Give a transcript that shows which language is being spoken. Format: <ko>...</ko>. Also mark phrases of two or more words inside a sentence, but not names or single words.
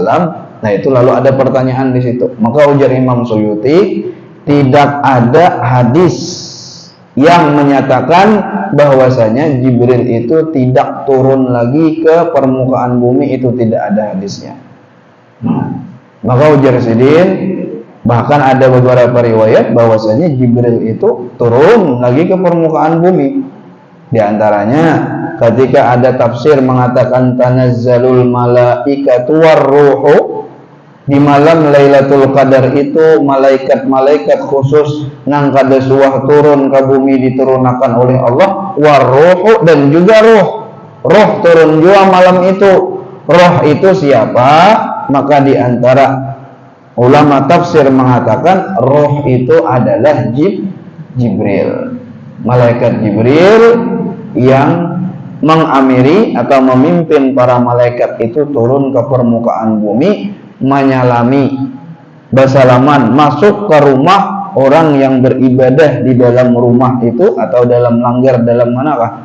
<id>Nah, itu lalu ada pertanyaan di situ. Maka ujar Imam Suyuti, tidak ada hadis yang menyatakan bahwasanya Jibril itu tidak turun lagi ke permukaan bumi, itu tidak ada hadisnya. Maka ujar Sidin, bahkan ada beberapa riwayat bahwasanya Jibril itu turun lagi ke permukaan bumi. Di antaranya ketika ada tafsir mengatakan</id> <ar>tanazzalul malaikatu warruhu,</ar> <id>di malam Lailatul Qadar itu malaikat-malaikat khusus</id> <bjn>nang kada suah</bjn> <id>turun ke bumi diturunakan oleh Allah, warruhu, dan juga roh turun juga malam itu. Roh itu siapa? Maka di antara ulama tafsir mengatakan roh itu adalah Jibril, malaikat Jibril yang mengamiri atau memimpin para malaikat itu turun ke permukaan bumi, menyalami, bersalaman, masuk ke rumah orang yang beribadah di dalam rumah itu, atau dalam langgar, dalam manakah?</id>